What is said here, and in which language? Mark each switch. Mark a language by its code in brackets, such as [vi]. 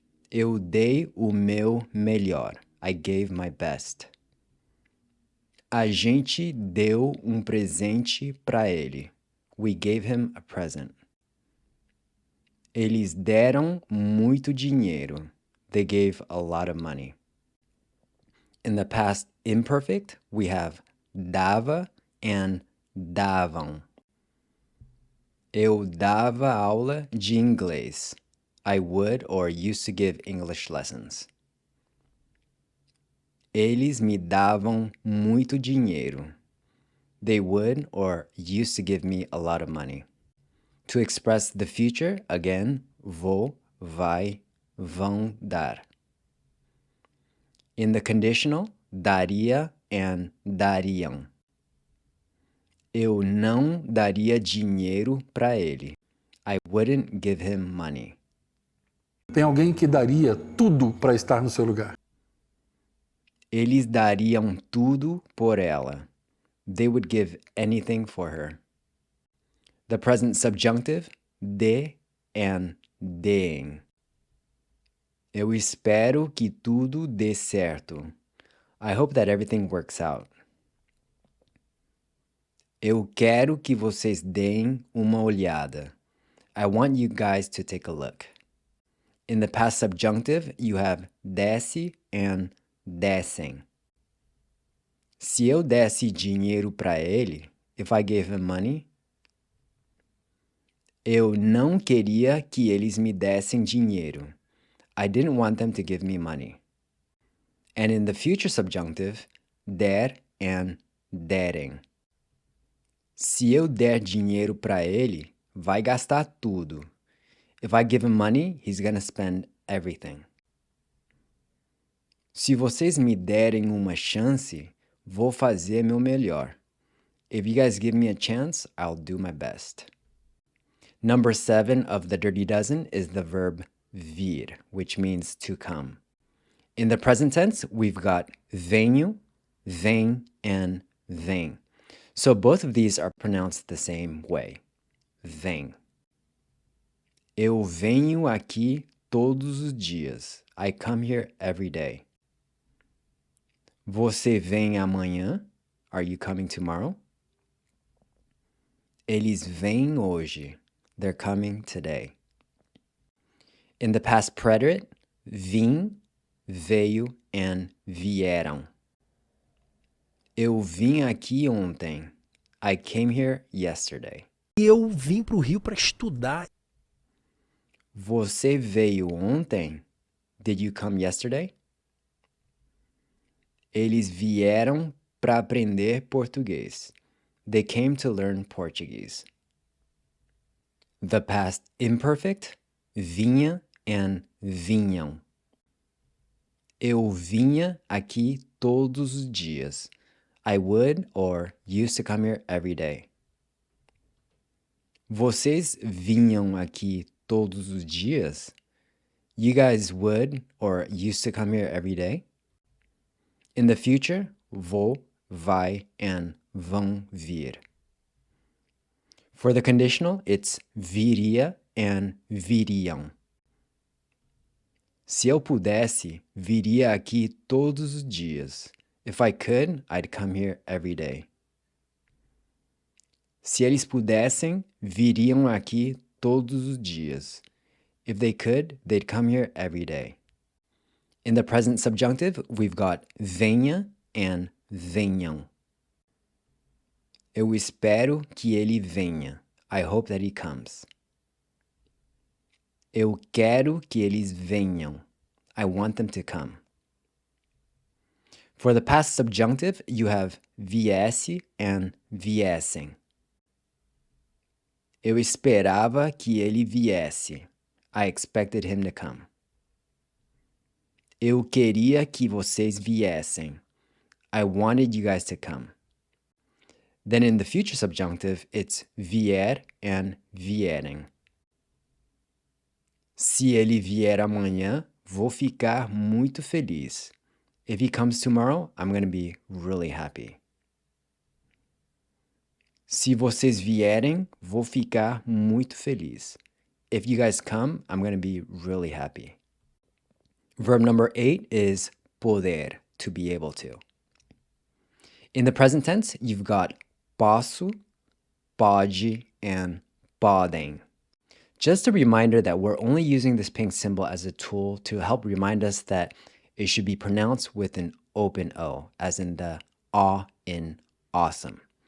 [pt] Eu dei o meu melhor. [en] I gave my best. [pt] A gente deu um presente para ele. [en] We gave him a present. [pt] Eles deram muito dinheiro. [en] They gave a lot of money. In the past imperfect, we have dava and davam. [pt] Eu dava aula de inglês. [en] I would or used to give English lessons. [pt] Eles me davam muito dinheiro. [en] They would or used to give me a lot of money. To express the future, again, vou, vai, vão dar. In the conditional, daria and dariam. [pt] Eu não daria dinheiro para ele. [en] I wouldn't give him money. [pt] Tem alguém que daria tudo para estar no seu lugar. Eles dariam tudo por ela. [en] They would give anything for her. The present subjunctive, de and deem. [pt] Eu espero que tudo dê certo. [en] I hope that everything works out. [pt] Eu quero que vocês deem uma olhada. [en] I want you guys to take a look. In the past subjunctive, you have desse and dessem. [pt] Se eu desse dinheiro para ele, [en] if I gave him money, [pt] eu não queria que eles me dessem dinheiro. [en] I didn't want them to give me money. And in the future subjunctive, der and derem. [pt] Se eu der dinheiro para ele, vai gastar tudo. [en] If I give him money, he's gonna spend everything. [pt] Se vocês me derem uma chance, vou fazer meu melhor. [en] If you guys give me a chance, I'll do my best. Number 7 of the Dirty Dozen is the verb vir, which means to come. In the present tense, we've got venho, vem, and vem. So both of these are pronounced the same way. [pt] Vem. Eu venho aqui todos os dias. [en] I come here every day. [pt] Você vem amanhã? [en] Are you coming tomorrow? [pt] Eles vêm hoje. [en] They're coming today. In the past preterite, vim, veio, and vieram. [pt] Eu vim aqui ontem. [en] I came here yesterday. [pt] Eu vim para o Rio para estudar. Você veio ontem? [en] Did you come yesterday? [pt] Eles vieram para aprender português. [en] They came to learn Portuguese. The past imperfect, vinha and vinham. [pt] Eu vinha aqui todos os dias. [en] I would or used to come here every day. [pt] Vocês vinham aqui todos os dias? [en] You guys would or used to come here every day? In the future, vou, vai, and vão vir. For the conditional, it's viria and viriam. [pt] Se eu pudesse, viria aqui todos os dias. [en] If I could, I'd come here every day. [pt] Se eles pudessem, viriam aqui todos os dias. [en] If they could, they'd come here every day. In the present subjunctive, we've got venha and venham. [pt] Eu espero que ele venha. [en] I hope that he comes. [pt] Eu quero que eles venham. [en] I want them to come. For the past subjunctive, you have viesse and viessem. [pt] Eu esperava que ele viesse. [en] I expected him to come. [pt] Eu queria que vocês viessem. [en] I wanted you guys to come. Then in the future subjunctive, it's vier and vierem. [pt] Se ele vier amanhã, vou ficar muito feliz. [en] If he comes tomorrow, I'm going to be really happy. [pt] Se vocês vierem, vou ficar muito feliz. [en] If you guys come, I'm going to be really happy. Verb number 8 is poder, to be able to. In the present tense, you've got posso, pode, and podem. Just a reminder that we're only using this pink symbol as a tool to help remind us that it should be pronounced with an open O, as in the A in awesome.